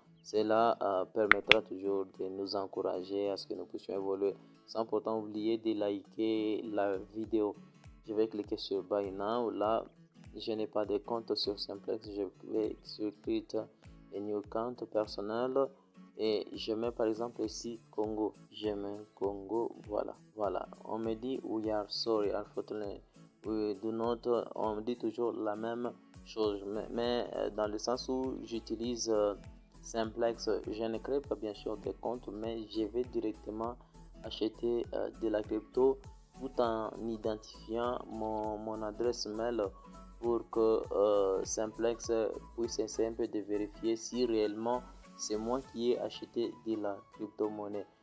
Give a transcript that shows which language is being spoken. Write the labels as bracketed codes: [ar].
[fr] Cela permettra toujours de nous encourager à ce que nous puissions évoluer sans pourtant oublier de liker la vidéo. Je vais cliquer sur Buy Now. Là, je n'ai pas de compte sur Simplex. Je vais sur Create a New Account personnel et je mets par exemple ici Congo. Je mets Congo. Voilà. On me dit [en] we are sorry, unfortunately. We do not. [fr] On me dit toujours la même chose, mais dans le sens où j'utilise Simplex, je ne crée pas bien sûr des comptes, mais je vais directement acheter de la crypto tout en identifiant mon adresse mail pour que Simplex puisse essayer un peu de vérifier si réellement c'est moi qui ai acheté de la crypto-monnaie.